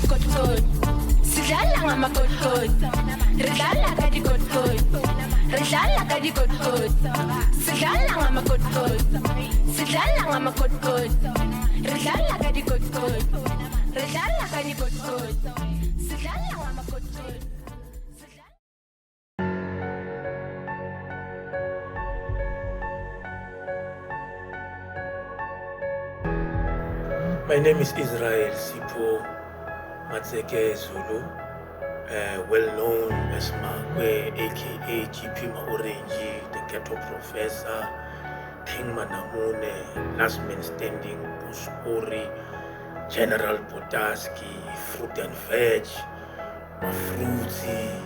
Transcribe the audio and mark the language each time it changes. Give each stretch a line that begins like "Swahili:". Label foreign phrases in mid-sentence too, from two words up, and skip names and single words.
Zulu: Koti. Sidlala ngama-Koti Koti.
Tsonga: Ridlala kadi-Koti Koti. Ridlala kadi-Koti Koti.
Zulu: Sidlala ngama-Koti Koti. Sidlala ngama-Koti Koti.
Tsonga: Ridlala kadi-Koti Koti. Ridlala kadi-Koti Koti.
Zulu: Sidlala ngama-Koti Koti.
English: My name is Israel Sipho Matseke Zulu, well known as Makwe, aka GP MaOrange, the ghetto professor, King Manamune, Lastman standing, Busori, General Potaski, fruit and veg, Mafruti.